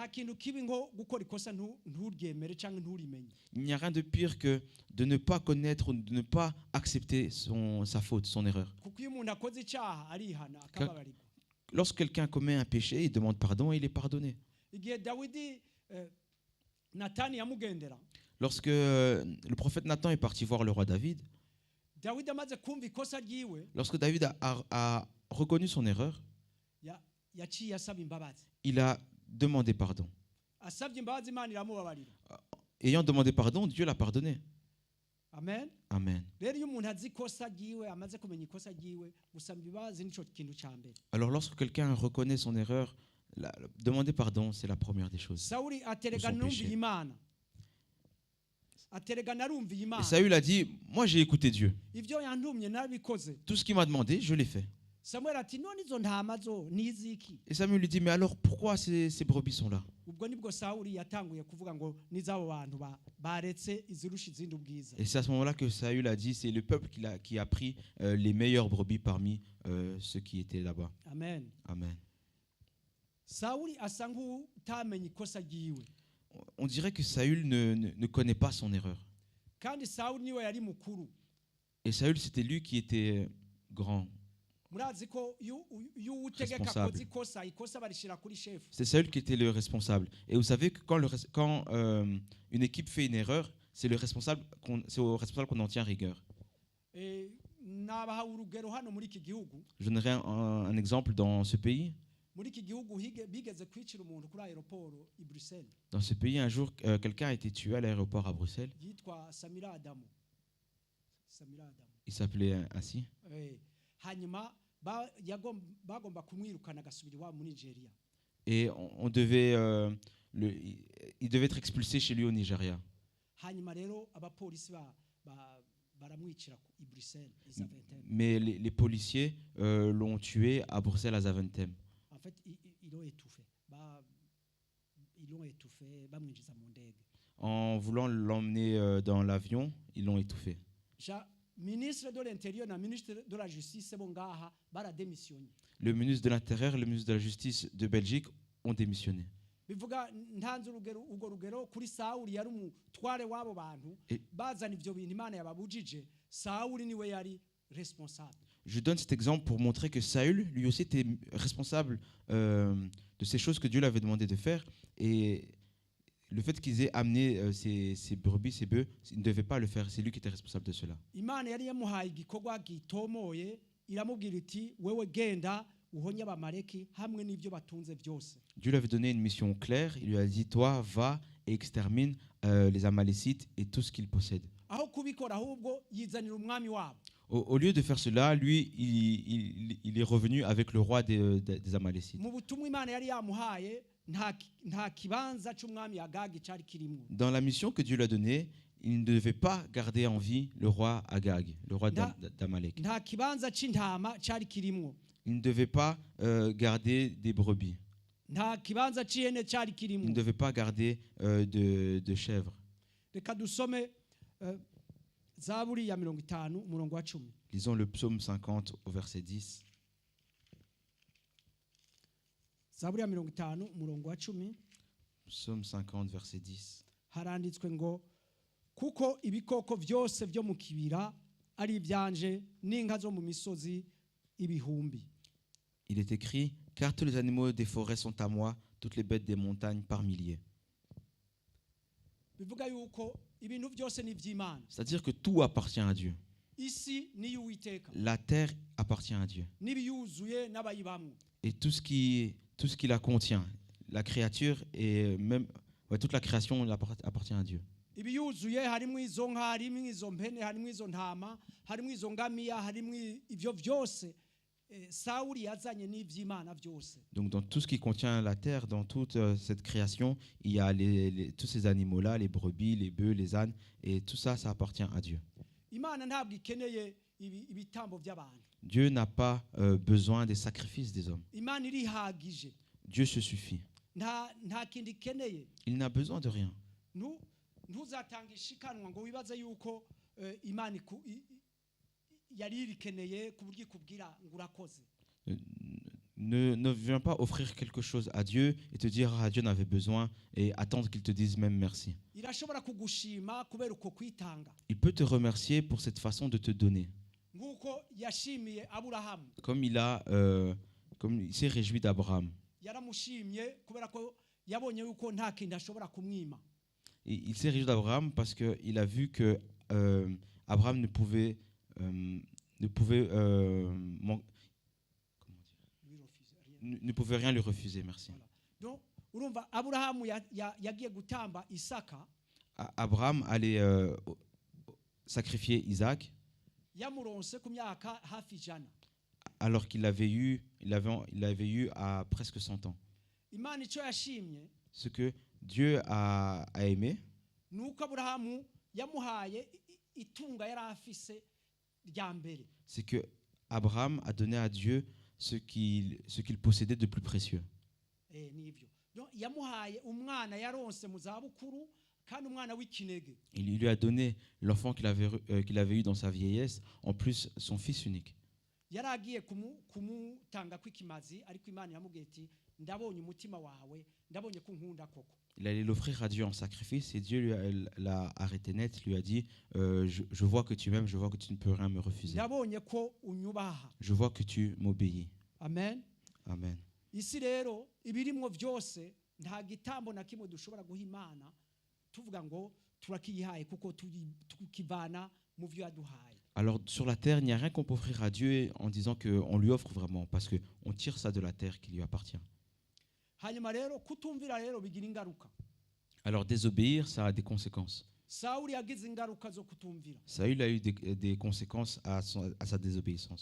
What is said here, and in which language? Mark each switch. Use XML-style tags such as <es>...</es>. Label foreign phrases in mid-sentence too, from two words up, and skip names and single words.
<fr>Il n'y a rien de pire que de ne pas connaître ou de ne pas accepter sa faute, son erreur. Lorsque quelqu'un commet un péché, il demande pardon et il est pardonné. Lorsque le prophète Nathan est parti voir le roi David,</fr> <rn>dawidi amaze kumva ikosa ryiwe</rn> <fr>Lorsque David a reconnu son erreur,</fr> <rn>yaciye asaba imbabazi.</rn> <fr>il a demandé pardon.</fr> <rn>Asabye imbabazi imana iramubabarira.</rn> <fr>Ayant demandé pardon, Dieu l'a pardonné. Amen. Amen.</fr> <rn>Rero iyo umuntu azi ikosa ryiwe amaze kumenya ikosa ryiwe gusaba imbabazi nico kintu ca mbere.</rn> <fr>Alors lorsque quelqu'un reconnaît son erreur, demander pardon, c'est la première des choses.</fr> <rn>Sawuli aterega</rn> <fr>Son</fr> <rn>numviye</rn> <fr>péché.</fr> <rn>imana. Aterega narumviye</rn> <fr>Et</fr> <rn>imana.</rn> <fr>Saül a dit, moi j'ai écouté Dieu.</fr> <rn>Ivyo yantumye nabikoze.</rn> <fr>Tout ce qu'il m'a demandé, je l'ai fait.</fr> <rn>Samuel ati none izo ntama zo niziki.</rn> <fr>Et Samuel lui dit, mais alors pourquoi ces brebis sont là?</fr> <rn>Ubwo nibwo Sawuli yatanguye kuvuga ngo nizabo bantu baretse izirusha izindi ubwiza.</rn> <fr>Et c'est à ce moment-là que Saül a dit, c'est le peuple qui a pris les meilleures brebis parmi ceux qui étaient là-bas. Amen. Amen.</fr> <rn>Sawuli asa nk'utamenye ikosa ryiwe.</rn> <fr>On dirait que Saül ne connaît pas son erreur.</fr> <rn>Kandi Sawuli niwe yari mukuru.</rn> <fr>Et Saül, c'était lui qui était grand.</fr> <rn>Murazi ko iyo utegeka</rn> <fr>Responsable.</fr> <rn>koza ikosa barishira kuri chef.</rn> <fr>C'est Saül qui était le responsable. Et vous savez que quand une équipe fait une erreur, c'est au responsable qu'on en tient rigueur.</fr> <rn>Nabaha urugero hano muri iki gihugu.</rn> <fr>Je donnerai un exemple dans ce pays.</fr> <rn>Muri iki gihugu bigeze kwicira umuntu kuri aéroport i Bruxelles.</rn> <fr>Dans ce pays, un jour, quelqu'un a été tué à l'aéroport à Bruxelles.</fr> <rn>Yitwa Samira Adamu.</rn> <fr>Il s'appelait ainsi.</fr> <rn>Hanyuma bagomba kumwirukana agasubira iwabo muri Nigeria.</rn> <fr>Et il devait être expulsé chez lui au Nigeria.</fr> <rn>Hanyuma rero abapolisi baramwicira i Bruxelles i Zaventem.</rn> <fr>Mais les policiers l'ont tué à Bruxelles à Zaventem. En fait, ils l'ont étouffé.</fr> <rn>Bamwinjiza mu ndege.</rn> <fr>En voulant l'emmener dans l'avion, ils l'ont étouffé. Ministre de l'Intérieur et ministre de la Justice</fr> <rn>bongaha bara</rn> <fr>démissionné. Le ministre de l'Intérieur et le ministre de la Justice de Belgique ont démissionné.</fr> <rn>Bivuga ntanze urugero kuri Sawuli yari umutware wabo bantu bazana ivyo bintu Imana yababujije. Sawuli niwe yari responsable.</rn> <fr>Je donne cet exemple pour montrer que Saül, lui aussi, était responsable de ces choses que Dieu lui avait demandé de faire. Et le fait qu'ils aient amené ces brebis, ces bœufs, il ne devait pas le faire. C'est lui qui était responsable de cela.</fr> <rn>Imana yari yamuhaye igikorwa gitomoye iramubwira iti wewe genda uhonye abamaleki hamwe n'ivyo batunze byose.</rn> <fr>Dieu lui avait donné une mission claire. Il lui a dit, toi, va et extermine les Amalécites et tout ce qu'ils possèdent.</fr> <rn>Aho kubikora ahubwo yizanira umwami wabo.</rn> <fr>Au lieu de faire cela, lui, il est revenu avec le roi des Amalécites.</fr> <rn>Mu butumwa Imana yari yamuhaye nta kibanza c'umwami Agagi cari kirimo.</rn> <fr>Dans la mission que Dieu lui a donnée, il ne devait pas garder en vie le roi Agag, le roi d'Amalek.</fr> <rn>Nta kibanza c'intama cari kirimo.</rn> <fr>Il ne devait pas garder des brebis.</fr> <rn>Nta kibanza c'ihene cari kirimo.</rn> <fr>Il ne devait pas garder de chèvres.</fr> <rn>Reka dusome Zaburi ya 50 umurongo wa 10.</rn> <fr>Lisons le psaume 50 au verset 10.</fr> <rn>Zaburi ya 50 umurongo wa 10.</rn> <fr>Psaume 50 verset 10.</fr> <rn>Haranditswe ngo kuko ibikoko byose byo mu kibira ari ibyanje n'inka zo mu misozi ibihumbi.</rn> <fr>Il est écrit, car tous les animaux des forêts sont à moi, toutes les bêtes des montagnes par milliers.</fr> <rn>Bivuga yuko ibintu byose ni by'Imana.</rn> <fr>C'est-à-dire que tout appartient à Dieu.</fr> <rn>Isi ni y'Uwiteka.</rn> <fr>La terre appartient à Dieu.</fr> <rn>N'ibiyuzuye n'abayibamwe.</rn> <fr>Et tout ce qui la contient, la créature et même toute la création appartient à Dieu.</fr> <rn>Ibiyuzuye harimo izo nka, harimo izo mpene, harimo izo ntama, harimo izo ngamiya, harimo ivyo byose. Sawuli yazanye n'ivy'Imana byose.</rn> <fr>Donc dans tout ce qui contient la terre, dans toute cette création, il y a tous ces animaux-là, les brebis, les bœufs, les ânes, et tout ça, ça appartient à Dieu.</fr> <rn>Imana ntabwo ikeneye ibitambo by'abantu.</rn> <fr>Dieu n'a pas besoin des sacrifices des hommes.</fr> <rn>Imana irihagije.</rn> <fr>Dieu se suffit.</fr> <rn>Nta kindi ikeneye.</rn> <fr>Il n'a besoin de rien.</fr> <rn>Ntuzatanga ishikanwa ngo wibaze yuko Imana yari irikeneye kuburyo ikubwira ngo urakoze.</rn> <fr>Ne viens pas offrir quelque chose à Dieu et te dire ah, Dieu n'avait besoin et attendre qu'il te dise même merci.</fr> <rn>Irashobora kugushima kubera uko kwitanga.</rn> <fr>Il peut te remercier pour cette façon de te donner.</fr> <rn>Nguko yashimiye Abraham.</rn> <fr>Comme il s'est réjoui d'Abraham.</fr> <rn>Yaramushimye kubera ko yabonye yuko nta kintu ashobora kumwima.</rn> <fr>Il s'est réjoui d'Abraham parce qu'il a vu que Abraham ne pouvait ne pouvait, ne pouvait rien lui refuser. Merci. Donc,</fr> <rn>urumva Aburahamu yagiye gutamba Isaka,</rn> <fr>Abraham allait sacrifier Isaac</fr> <rn>yamuronse ku myaka hafi ijana.</rn> <fr>alors qu'il l'avait eu, il l'avait eu à presque 100 ans.</fr> <rn>Imana icyo yashimye</rn> <fr>Ce que Dieu a aimé,</fr> <rn>nuko Aburahamu yamuhaye itunga yari afise rya mbere.</rn> <fr>c'est que Abraham a donné à Dieu ce qu'il possédait de plus précieux.</fr> <rn>Nivyo. Donc yamuhaye umwana yaronse mu zabukuru kandi umwana w'ikinege.</rn> <fr>Il lui a donné l'enfant qu'il avait eu dans sa vieillesse, en plus son fils unique.</fr> <rn>Yari agiye kumutanga kw'ikimazi ariko Imana yamubwiye iti ndabonye umutima wawe, ndabonye ko nkunda koko.</rn> <fr>Il allait l'offrir à Dieu en sacrifice et Dieu l'a arrêté net, lui a dit je vois que tu m'aimes, je vois que tu ne peux rien me refuser.</fr> <rn>Ndabonye ko unyubaha.</rn> <fr>Je vois que tu m'obéis. Amen. Amen.</fr> <rn>Isi rero ibirimwo byose nta gitambo na kimwe dushobora guha Imana tuvuga ngo turakiyihaye kuko tukivana mu byo yaduhaye.</rn> <fr>Alors sur la terre, il n'y a rien qu'on peut offrir à Dieu en disant qu'on lui offre vraiment, parce qu'on tire ça de la terre qui lui appartient.</fr> <rn>Hanyuma rero kutumvira rero bigira ingaruka.</rn> <fr>Alors désobéir, ça a des conséquences.</fr> <rn>Sawuli yagize ingaruka zo kutumvira.</rn> <fr>Saül a eu des conséquences à sa désobéissance.</fr>